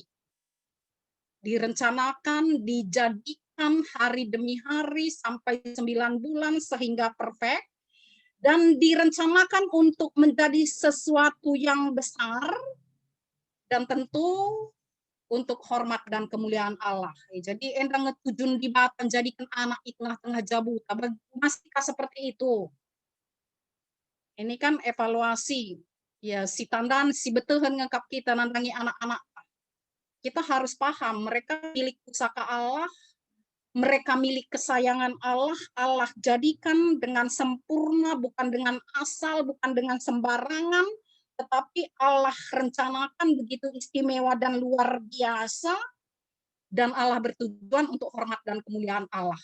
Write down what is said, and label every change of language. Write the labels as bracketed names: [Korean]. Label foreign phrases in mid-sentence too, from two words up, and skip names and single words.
[Indonesian] Direncanakan, dijadikan hari demi hari sampai 9 bulan sehingga perfect, dan direncanakan untuk menjadi sesuatu yang besar dan tentu untuk hormat dan kemuliaan Allah. [Batak Karo] Jadi endang ngetujun di batan jadikan anak di tengah-tengah jabuta. [Indonesian] Masihkah seperti itu? Ini kan evaluasi. Ya, [Batak Karo] si tandan, si betehen ngekap kita nandangi anak-anak. [Indonesian] Kita harus paham, mereka milik pusaka Allah, mereka milik kesayangan Allah, Allah jadikan dengan sempurna, bukan dengan asal, bukan dengan sembarangan, tetapi Allah rencanakan begitu istimewa dan luar biasa, dan Allah bertujuan untuk hormat dan kemuliaan Allah.